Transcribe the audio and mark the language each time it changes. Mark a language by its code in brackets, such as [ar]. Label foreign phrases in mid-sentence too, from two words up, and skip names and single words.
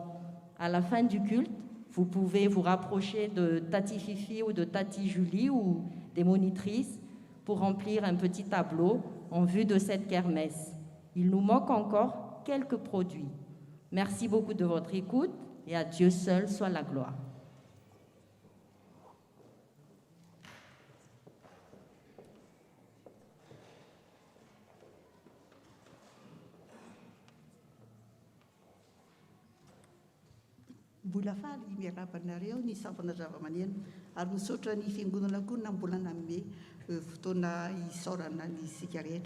[fr] À la fin du culte, vous pouvez vous rapprocher de Tati Fifi ou de Tati Julie ou des monitrices pour remplir un petit tableau en vue de cette kermesse. Il nous manque encore quelques produits. Merci beaucoup de votre écoute et à Dieu seul soit la gloire. [mg] Mbola faly miarabanareo ny sampana zava-maneno ary misaotra ny fiangonana koa nambolana me fotoana isaorana ny sika rehetra.